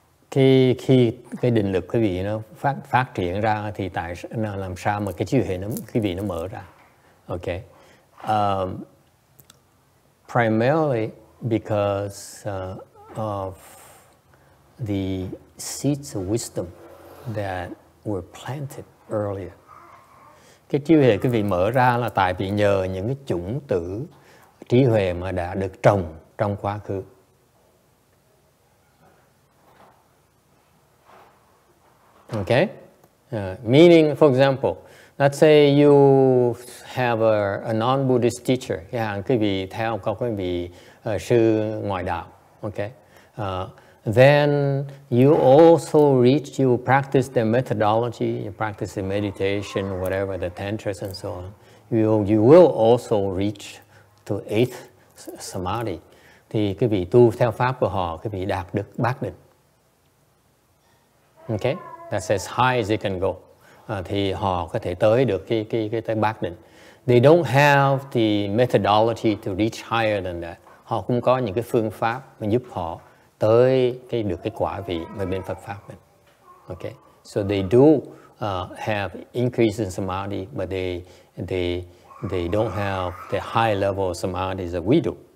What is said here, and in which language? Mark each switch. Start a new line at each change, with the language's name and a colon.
Vietnamese: Khi cái định lực cái vị nó phát triển ra thì làm sao mà cái trí huệ cái vị nó mở ra?
English: Okay. Primarily because of the seeds of wisdom that were planted earlier.
Vietnamese: Cái trí huệ cái vị mở ra là tại vì nhờ những cái chủng tử trí huệ mà đã được trồng trong quá khứ.
English: Okay? Meaning, for example, let's say you have a non-Buddhist teacher,
Vietnamese: cái hàng quý vị theo có quý vị sư ngoại đạo,
English: okay? Then you also you practice their methodology, you practice the meditation, whatever, the tantras and so on. You will also reach to 8th Samadhi.
Vietnamese: Thì quý vị tu theo pháp của họ, quý vị đạt được bát định.
English: Okay? That's as high as it can go.
Vietnamese: Thì họ có thể tới được cái tới bát định.
English: They don't have the methodology to reach higher than that.
Vietnamese: Họ cũng có những cái phương pháp mà giúp họ tới được cái quả vị mà bên Phật pháp mình.
English: Okay, so they do have increase in samadhi, but they don't have the high level of samadhi that we do.